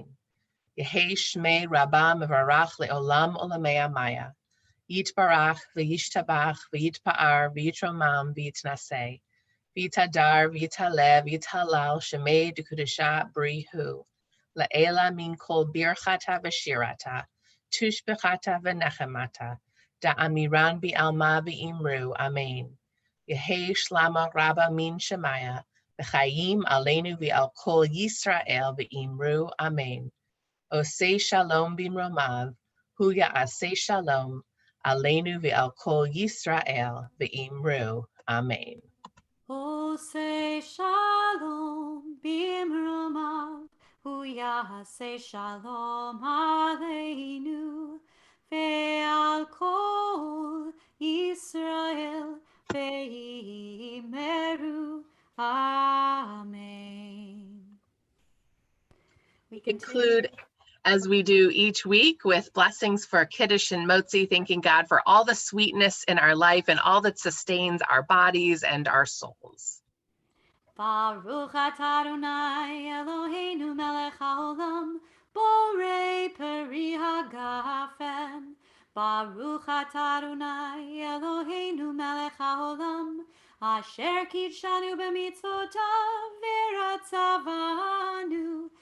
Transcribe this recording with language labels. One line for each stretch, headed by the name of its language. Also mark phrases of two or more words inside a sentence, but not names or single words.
Aramaic: יהא שמיה רבא מברך לעלם ולעלמי עלמיא, יתברך וישתבח ויתפאר ויתרומם ויתנשא, ויתהדר ויתעלה ויתהלל שמיה דקודשא בריך הוא, לעלא מן כל ברכתא ושירתא, תשבחתא ונחמתא, דאמירן בעלמא ואמרו, אמן. יהא שלמא רבא מן שמיא, וחיים עלינו ועל כל ישראל ואמרו, אמן.
Hebrew: עושה שלום במרומיו, הוא יעשה שלום, עלינו ועל כל ישראל ואמרו, אמן. עושה שלום במרומיו, הוא יעשה שלום עלינו, ועל כל ישראל ואמרו.
English: Amen. We Conclude as we do each week with blessings for Kiddush and Motzi, thanking God for all the sweetness in our life and all that sustains our bodies and our souls.
Hebrew: ברוך אתה אדוני אלוהינו מלך העולם, בורא פרי הגפן. ברוך אתה אדוני אלוהינו מלך העולם, אשר קדשנו במצוותיו ורצה בנו,